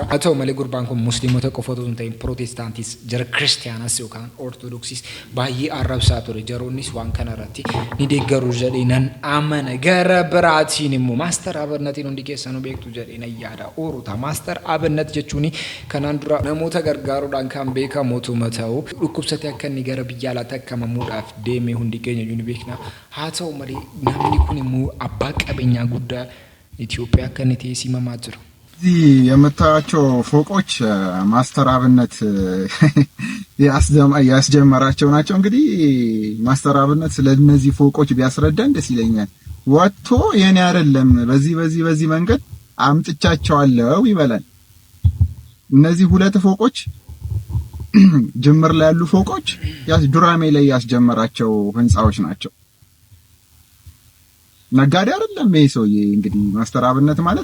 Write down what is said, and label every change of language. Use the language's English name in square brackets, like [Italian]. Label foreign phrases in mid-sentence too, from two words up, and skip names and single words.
[Oromo] Haa ta'u malee gurbaan kun musliimota qofa otoo hin ta'in pirootestaantis jara kiristiyaanas yookaan ortodoksiis baay'ee arrabsaa ture jaroonnis waan kana irratti ni deeggaru jedhee nan amana gara biraatiin immoo maaster abinnatiin hundi keessanuu beektu jedhee na yaada oruta maaster abinnet jechuun kanaan dura namoota gargaaruudhaan kan beekamu ta'u dhukkubsate akka inni gara biyya alaatti akkamamuudhaaf deemee hundi keenya ni beekna. Haa ta'u malee namni kun immoo abbaa qabeenyaa guddaa ኢትዮጵያ akka inni ta'e simamaa jira. [Amharic] እዚህ የምታያቸው ፎቆች ማስተር አብነት ያስጀመራቸው ናቸው። እንግዲህ ማስተር አብነት ስለነዚህ ፎቆች ቢያስረዳን ደስ ይለኛል። ወጥቶ የኔ አይደለም በዚህ መንገድ አምጥቻቸዋለሁ ይበላል። እነዚህ ሁለት ፎቆች ጅምር ላይ ያሉ ፎቆች ዱራሜ ላይ ያስጀመራቸው ህንጻዎች ናቸው። ነጋዴ አይደለም ይሄ ሰውዬ። እንግዲህ ማስተር አብነት ማለት